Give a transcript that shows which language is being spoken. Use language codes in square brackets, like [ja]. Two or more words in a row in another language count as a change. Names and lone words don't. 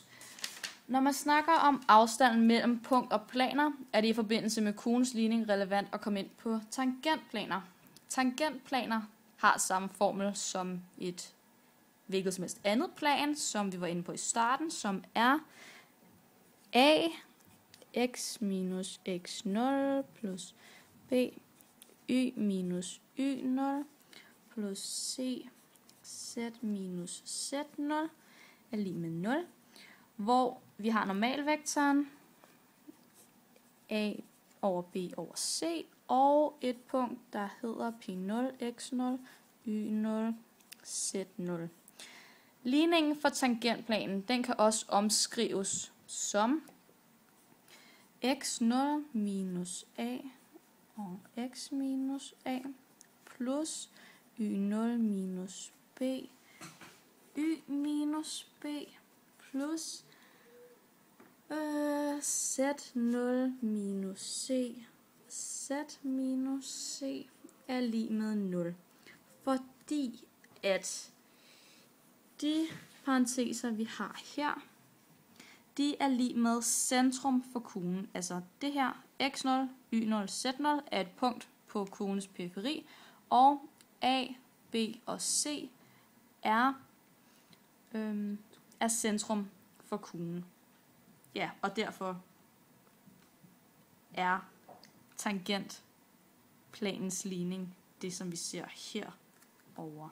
[da] Når man snakker om afstanden mellem punkt og planer, er det i forbindelse med kuglens ligning relevant at komme ind på tangentplaner. Tangentplaner har samme formel som et hvilket som helst andet plan, som vi var inde på i starten, som er a x minus x0 plus b y minus y0 plus c z minus z0 er lig med 0, hvor vi har normalvektoren a over b over c og et punkt, der hedder p0, x0, y0, z0. Ligningen for tangentplanen, den kan også omskrives som x0 minus a og x minus a plus y0 minus b, y minus b plus z0 minus c, z minus c er lig med 0. Fordi at de parenteser, vi har her, de er lig med centrum for kuglen. Altså det her, x0, y0, z0 er et punkt på kuglens periferi, og a, b og c er centrum for kuglen. Ja, og derfor er tangentplanens ligning det, som vi ser herovre.